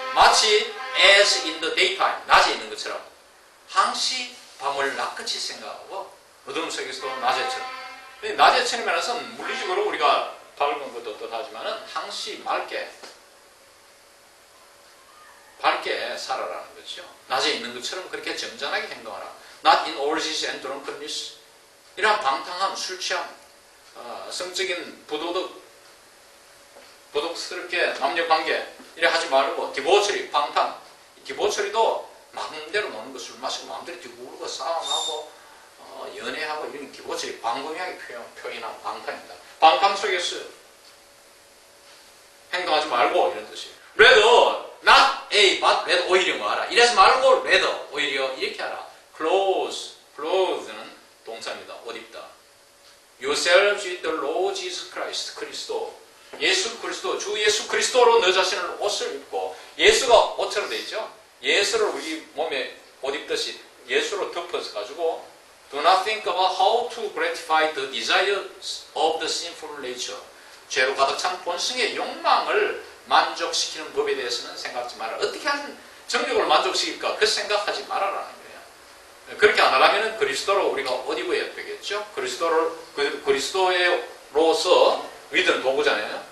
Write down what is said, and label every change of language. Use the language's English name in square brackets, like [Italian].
[Korean] 마치 [English] as in the daytime, [Korean] 낮에 있는 것처럼. 항시 밤을 낮같이 생각하고 어둠 속에서도 낮에처럼. 낮에처럼이라서는 물리적으로 우리가 밝은 것도 뜻하지만은 항시 밝게 살아라는 거죠. 낮에 있는 것처럼 그렇게 점잖하게 행동하라. [English] Not in orgies and drunkenness. [Korean] 이러한 방탕함, 술 취함, 성적인 부도덕스럽게 남녀관계 이래 하지 말고 디보처리, 방탕. 디보처리도 마음대로 노는 거, 술 마시고 마음대로 뒤구르고 싸움하고 연애하고 이런 디보처리, 광범위하게 표현한 방탕입니다. 방탕 속에서 행동하지 말고 이런 뜻이에요. [English] Rather, not A, but rather [Korean] 오히려 뭐 하라. 이래서 말고 rather 오히려 이렇게 하라. clothe는 동사입니다. 옷 입다. [English] Yourselves with the Lord Jesus Christ, [Korean] 그리스도, 예수 그리스도, 주 예수 그리스도로 너 자신을 옷을 입고, 예수가 옷처럼 되어 있죠. 예수를 우리 몸에 옷 입듯이 예수로 덮어서 가지고 [English] Do not think about how to gratify the desires of the sinful nature. [Korean] 죄로 가득 찬 본성의 욕망을 만족시키는 법에 대해서는 생각하지 마라. 어떻게 하면 정욕을 만족시킬까? 그 생각하지 말아라는 거예요. 그렇게 안 하려면 그리스도로 우리가 옷 입어야 되겠죠. 그리스도로서 위드는 도구잖아요.